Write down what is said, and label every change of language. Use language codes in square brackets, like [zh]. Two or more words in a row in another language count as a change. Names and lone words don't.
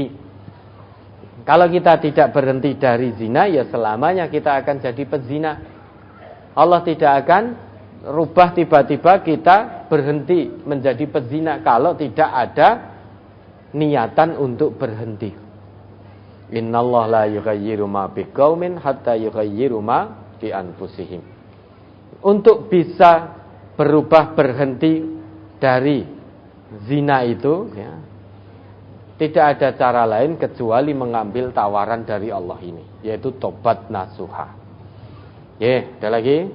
[id] Kalau kita tidak berhenti dari zina, ya selamanya kita akan jadi pezina. Allah tidak akan rubah tiba-tiba kita berhenti menjadi pezina kalau tidak ada niatan untuk berhenti. [ar] إن الله لا يغير ما بقوم حتى يغيروا ما بأنفسهم. [id] Untuk bisa berubah berhenti dari zina itu, ya, tidak ada cara lain kecuali mengambil tawaran dari Allah ini, yaitu tobat nasuha. Ya, ada lagi?